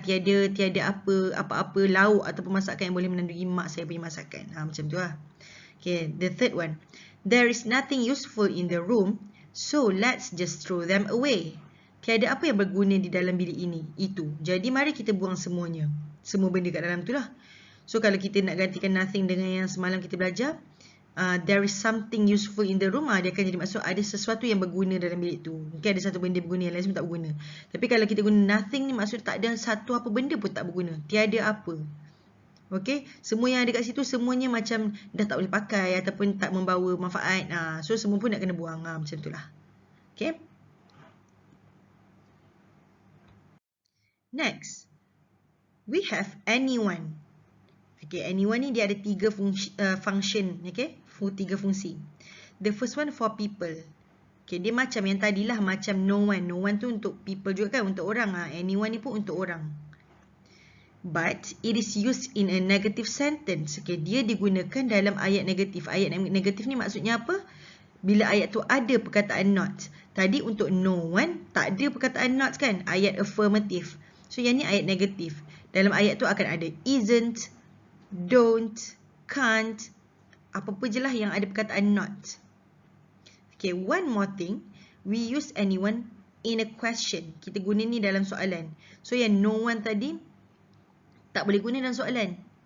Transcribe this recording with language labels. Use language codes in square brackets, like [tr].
[ms] Tiada apa-apa lauk ataupun masakan yang boleh menandingi mak saya punya masakan. Macam tu lah. Okay, [en] the third one. There is nothing useful in the room, so let's just throw them away. [ms] Tiada apa yang berguna di dalam bilik ini, itu. Jadi mari kita buang semuanya. Semua benda kat dalam tu lah. So kalau kita nak gantikan nothing dengan yang semalam kita belajar, [en] there is something useful in the room, [ms] dia akan jadi maksud ada sesuatu yang berguna dalam bilik tu. Mungkin ada satu benda berguna, yang lain semua tak berguna. Tapi kalau kita guna nothing ni, maksud tak ada satu apa benda pun tak berguna. Tiada apa. Okay, semua yang ada kat situ semuanya macam dah tak boleh pakai ataupun tak membawa manfaat. So semua pun nak kena buang. Macam itulah. Okay. [en] Next, we have anyone. Okay, anyone [ms] ni dia ada [en] 3 function. [ms] Okay, 3 fungsi. [en] The first one for people. [ms] Okay, dia macam yang tadilah, macam no one. No one tu untuk people juga kan, untuk orang. Anyone ni pun untuk orang. [en] But it is used in a negative sentence. [ms] Okay, dia digunakan dalam ayat negatif. Ayat negatif ni maksudnya apa? Bila ayat tu ada perkataan not. Tadi untuk no one tak ada perkataan not kan? Ayat affirmative. So yang ni ayat negatif. Dalam ayat tu akan ada isn't, don't, can't, apa-apa je lah yang ada perkataan not. Okay, one more thing. [en] We use anyone in a question. [ms] Kita guna ni dalam soalan. So yang no one tadi tak boleh guna dalam soalan.